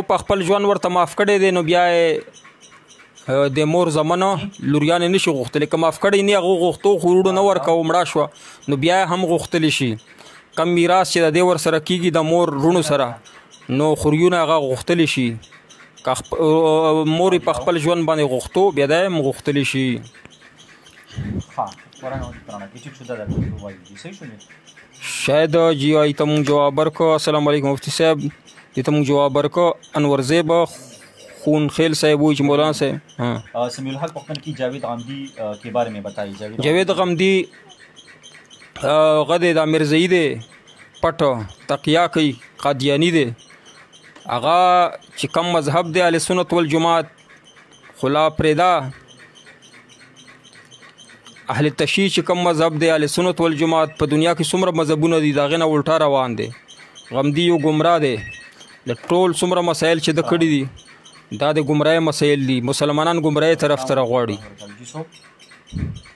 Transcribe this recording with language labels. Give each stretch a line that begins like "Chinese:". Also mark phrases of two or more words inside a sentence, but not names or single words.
Pashto: په خپل ژوند ورته معاف کړی دی نو بیا یې د مور زمنه لوریانې نشي غوښتلی که معاف کړی نه هغو غوښتو خو وروڼو نه ورکوه مړه شوه نو بیا یې هم غوښتلی شي کم میراث چې د دې ورسره کېږي د مور وروڼو سره نو خوریونه هغه غوښتلی شي که مور یې په خپل ژوند باندې غوښتو بیا دا یې هم غوښتلی شي شاید جی آئی ته مونږ جواب ورکړو
Arabic: السلام علیکم
Pashto: مفتی صاحب دې ته مونږ جواب ورکړو انور زیب خون خیل صاحب وایي چې مولانا صاحب
Urdu: سمیع الحق پختن کی جاوید غامدی کے بارے میں بتائیے
Pashto: جاوید غامدی غد دا مرزئی دی پټ تقیا کوي قادیانی دی هغه چې کم مذهب دی
Arabic: اهل سنت والجماعت
Pashto: خلا پرېدا اهل تشیع چې کم مذهب دی
Arabic: اهل سنت والجماعت
Pashto: په دنیا کې څومره مذهبونه دي د هغې نه الټا روان دی غمدي یو ګمراه دی د ټول څومره مسایل چې د کړي دي دا د ګمراهۍ مسایل دي مسلمانان ګمراهۍ طرف ته راغواړي